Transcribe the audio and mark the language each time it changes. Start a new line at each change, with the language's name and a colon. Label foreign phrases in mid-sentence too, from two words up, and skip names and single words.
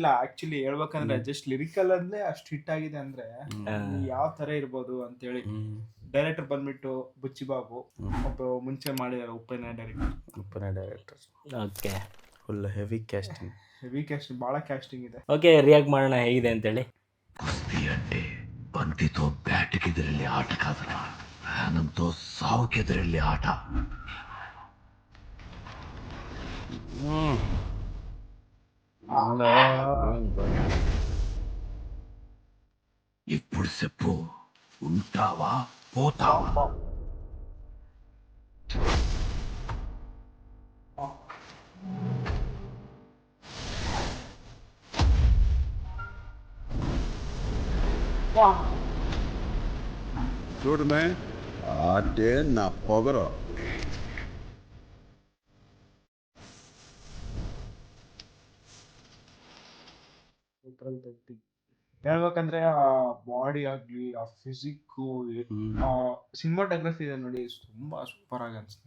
Kannada: ಆಕ್ಚುಲಿ ಹೇಳ್ಬೇಕಂದ್ರೆ
English: just lyrical
Kannada: ಅಂದ್ರೆ ಅಷ್ಟು ಹಿಟ್ ಆಗಿದೆ ಅಂದ್ರೆ ಯಾವ ತರ ಇರ್ಬೋದು ಅಂತ ಹೇಳಿ. ಡೈರೆಕ್ಟರ್ ಬಂದ್ಬಿಟ್ಟು ಬುಚ್ಚಿ ಬಾಬು, ಒಬ್ಬ ಮುಂಚೆ ಮಾಡಿದಾರೆ ಉಪ್ಪೇನ ಡೈರೆಕ್ಟರ್. ಓಕೆ,
English: full heavy casting
Kannada: ಬಹಳ ಕ್ಯಾಸ್ಟಿಂಗ್ ಇದೆ. ಓಕೆ, ರಿಯಾಕ್ಟ್ ಮಾಡೋಣ ಹೇಗಿದೆ ಅಂತೇಳಿ.
Telugu: ಕುಸ್ತಿ అంటే బంతితో బ్యాట్కి ఎదురెళ్ళే ఆట కాదురా, ప్రాణంతో సావుకి ఎదురెళ్ళే ఆట. ఇప్పుడు చెప్పు, ఉంటావా పోతావా? చూడమే అంటే నా పొగరు.
Kannada: ಹೇಳ್ಬೇಕಂದ್ರೆ ಆ ಬಾಡಿ ಆಗ್ಲಿ, ಆ ಫಿಸಿಕ್, ಸಿನಿಮಾಟೋಗ್ರಫಿ ಇದೆ ನೋಡಿ, ತುಂಬಾ ಸೂಪರ್ ಆಗಿ ಅನ್ಸುತ್ತೆ.